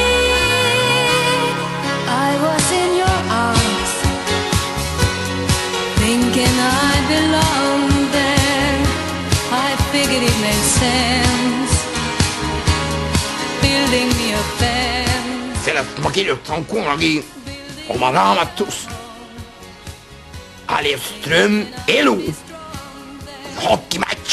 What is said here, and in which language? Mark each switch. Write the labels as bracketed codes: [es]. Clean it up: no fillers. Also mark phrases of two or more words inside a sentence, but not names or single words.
[en] I was in your arms, thinking I belonged there. I figured it made sense, building me a fence. [et] Sellest ma kirjutan kunagi oma raamatus Alev Ström elu hokimäng.